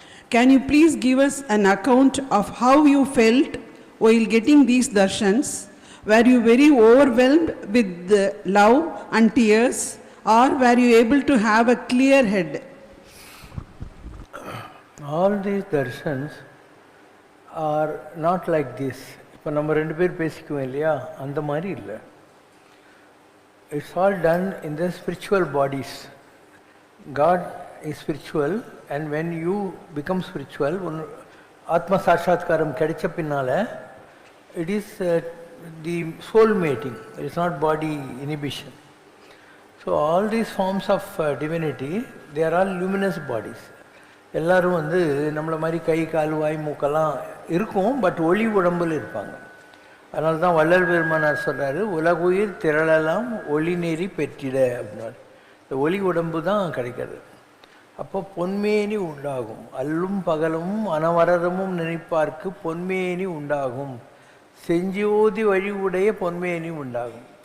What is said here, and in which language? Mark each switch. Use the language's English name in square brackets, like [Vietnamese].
[English] Can you please give us an account of how you felt while getting these darshans? Were you very overwhelmed with love and tears, or were you able to have a clear head? All these darshans are not like this. [Tamil] இப்போ நம்ம ரெண்டு பேர் பேசிக்குவோம் இல்லையா, அந்த மாதிரி இல்லை. [English] It's all done in the spiritual bodies. God is spiritual, and when you become spiritual, Atma Sakshatkaram [Tamil] கிடைச்ச பின்னால, [English] it is the soul mating. It is not body inhibition. So all these forms of divinity, they are all luminous bodies. [Tamil] எல்லாரும் வந்து நம்மளை மாதிரி கை கால் வாய் மூக்கெல்லாம் இருக்கும், but ஒளி உடம்பில் இருப்பாங்க. அதனால தான் வள்ளல் பெருமானார் சொல்கிறாரு, உலகுயிர் திரளெல்லாம் ஒளி நெறி பெற்றிட அப்படின்னாரு. இந்த ஒளி உடம்பு தான் கிடைக்கிறது. அப்போ பொன்மேனி உண்டாகும், அல்லும் பகலும் அனவரதமும் நினைப்பார்க்கு பொன்மேனி உண்டாகும், செஞ்சோதி வழி உடைய பொன்மேனி உண்டாகும்.